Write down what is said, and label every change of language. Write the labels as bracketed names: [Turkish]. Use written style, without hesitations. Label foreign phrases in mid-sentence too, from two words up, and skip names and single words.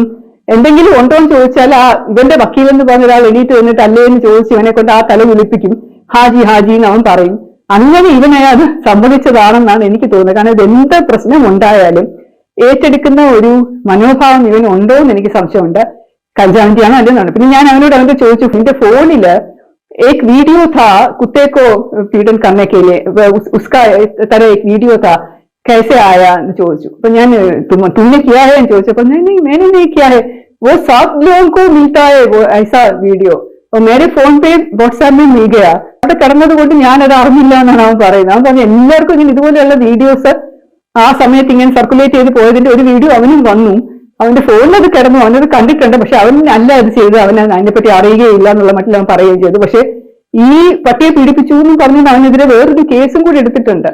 [Malayalam] എന്തെങ്കിലും ഉണ്ടോ എന്ന് ചോദിച്ചാൽ ഇവന്റെ വക്കീലെന്ന് പറഞ്ഞ ഒരാൾ എണീറ്റ് വന്നിട്ട് അല്ലേ എന്ന് ചോദിച്ച് ഇവനെ കൊണ്ട് ആ തല വിളിപ്പിക്കും, ഹാജി എന്ന് അവൻ പറയും. അങ്ങനെ ഇവനെ അത് സമ്മതിച്ചതാണെന്നാണ് എനിക്ക് തോന്നുന്നത്. കാരണം ഇതെന്ത് പ്രശ്നം ഉണ്ടായാലും ഏറ്റെടുക്കുന്ന ഒരു മനോഭാവം ഇവന് ഉണ്ടോ എന്ന് എനിക്ക് സംശയമുണ്ട്. കഞ്ചാവിന്റെയാണോ അല്ലെന്നാണ്. പിന്നെ ഞാൻ അവനോട് ചോദിച്ചു, നിന്റെ ഫോണില് [Hindi] एक वीडियो था कुत्ते को पीड़न करने के लिए, उसका तरह एक वीडियो था, कैसे आया [Malayalam] എന്ന് ചോദിച്ചു. അപ്പൊ ഞാൻ [Hindi] तुमने किया है [Malayalam] എന്ന് ചോദിച്ചപ്പോൾ [Hindi] नहीं मैंने नहीं किया है, वो सब लोगों को मिलता है वो ऐसा वीडियो, और मेरे फोन पे व्हाट्सएप में मिल गया. [Malayalam] അവിടെ കിടന്നത് കൊണ്ട് ഞാൻ അത് അറിഞ്ഞില്ല എന്നാണ് അവൻ പറയുന്നത്. അവൻ പറഞ്ഞു എല്ലാവർക്കും ഇങ്ങനെ ഇതുപോലെയുള്ള വീഡിയോസ് ആ സമയത്ത് ഇങ്ങനെ സർക്കുലേറ്റ് ചെയ്ത് പോയതിന്റെ ഒരു വീഡിയോ അവനും വന്നു, അവന്റെ ഫോണിൽ അത് കിടന്നു, അവനത് കണ്ടിട്ടുണ്ട്. പക്ഷെ അവൻ അല്ല അത് ചെയ്ത്, അവൻ അതിനെപ്പറ്റി അറിയുകയില്ല എന്നുള്ള മട്ടിൽ അവൻ പറയുകയും ചെയ്തു. പക്ഷെ ഈ പട്ടിയെ പീഡിപ്പിച്ചു എന്ന് പറഞ്ഞുകൊണ്ട് അവനെതിരെ വേറൊരു കേസും കൂടി എടുത്തിട്ടുണ്ട്.